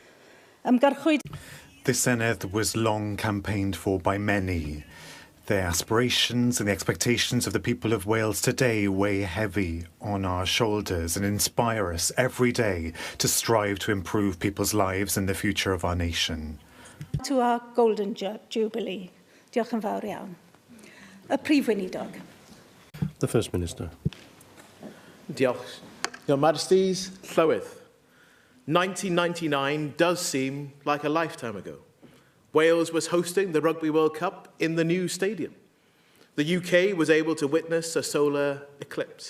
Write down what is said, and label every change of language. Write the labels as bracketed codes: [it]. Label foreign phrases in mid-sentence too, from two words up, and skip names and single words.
[en] This Senedd was long campaigned for by many. Their aspirations and the expectations of the people of Wales today weigh heavy on our shoulders and inspire us every day to strive to improve people's lives and the future of our nation. To our golden jubilee. [cy] Diolch yn fawr iawn. Y Prif Weinidog. [en] The First Minister. [cy] Diolch. [en] Your Majesties, Llywydd. 1999 does seem like a lifetime ago. Wales was hosting the Rugby World Cup in the new stadium. The UK was able to witness a solar eclipse.